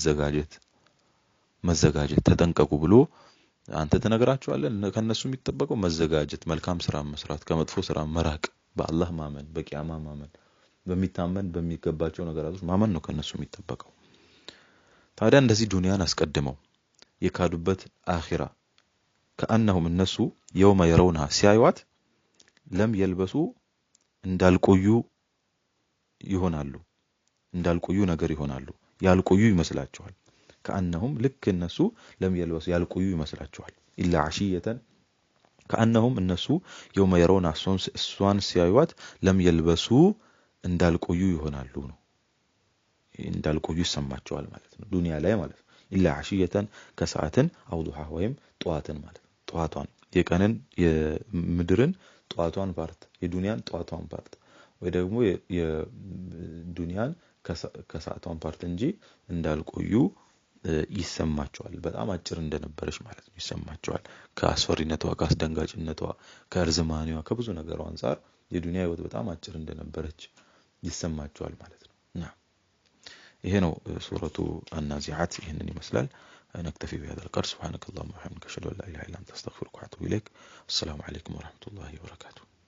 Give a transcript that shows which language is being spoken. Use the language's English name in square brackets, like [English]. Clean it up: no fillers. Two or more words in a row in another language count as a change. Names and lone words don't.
[Amharic] መዘጋጀት ተጠንቀቁ ብሎ አንተ ተነግራቸዋለህ ከነሱ የሚጠበቀው መዘጋጀት መልካም ስራ መስራት ከመጥፎ ስራ መራቅ በአላህ ማመን በቂያማ ማመን በሚታመን በሚገባቸው ነገራቶች ማመን ነው ከነሱ የሚጠበቀው ታዲያ እንደዚህ ዱንያን አስቀድመው የካዱበት አኺራ [Arabic] كأنهم الناس يوم يرونها سيايوات لم يلبسوا [Amharic] እንዳልቆዩ ይሆናሉ እንዳልቆዩ ነገር ይሆናሉ ያልቆዩ ይመስላቸዋል [Arabic] كأنهم [Amharic] ልክ እነሱ [Arabic] لم يلبسوا [Amharic] ያልቆዩ ይመስላቸዋል [Arabic] إلا عشية كأنهم الناس يوم يرونها [Amharic] እሷን ሲያዩዋት [Arabic] لم يلبسوا [Amharic] እንዳልቆዩ ይሆናሉ ነው እንዳልቆዩ ይሰማቸዋል ማለት ነው ዱንያ ላይ ማለት ነው [Arabic] إلا عشية كساعة أو ضحى [Amharic] ወይም ጧትን ማለት ጧቷን የቀንን የምድርን ጧቷን ፓርት የዱንያን ጧቷን ፓርት ወይ ደግሞ የዱንያን ከሰዓቷን ፓርት እንጂ እንዳልቆዩ ይሰማቸዋል በጣም አጭር እንደነበረች ማለት ነው ይሰማቸዋል ከአስፈሪነቷ ከአስደንጋጭነቷ ከርዝማኔዋ ከብዙ ነገሩ አንፃር የዱንያ ህይወት በጣም አጭር እንደነበረች ይሰማቸዋል ማለት ነው ይሄ ነው ሱረቱ አናዚዓት ይሄንን ይመስላል [Arabic] نكتفي بهذا القدر سبحانك اللهم وبحمدك اشهد ان لا اله الا انت استغفرك واتوب اليك السلام عليكم ورحمه الله وبركاته